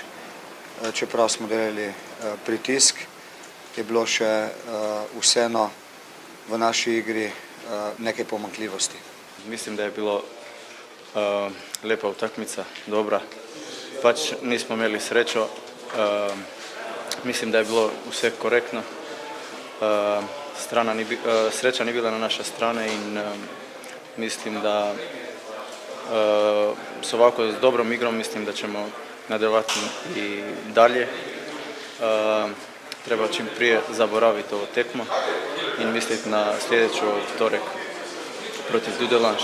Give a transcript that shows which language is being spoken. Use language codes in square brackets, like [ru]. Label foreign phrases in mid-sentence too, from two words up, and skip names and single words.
[sl] Čeprav smo delali pritisk, je bilo še vseeno v naši igri nekaj pomanjkljivosti. [hr] Mislim da je bilo lepa utakmica, dobra. [sl] Pač nismo imeli srečo. Mislim da je bilo vse korektno. [hr] Sreća ni bila na naša strane in mislim da s ovako dobrom igrom mislim da ćemo nadaljevati i dalje. Treba čim prije zaboraviti ovo tekmo i misliti na sljedeću vtorek protiv Dudelange.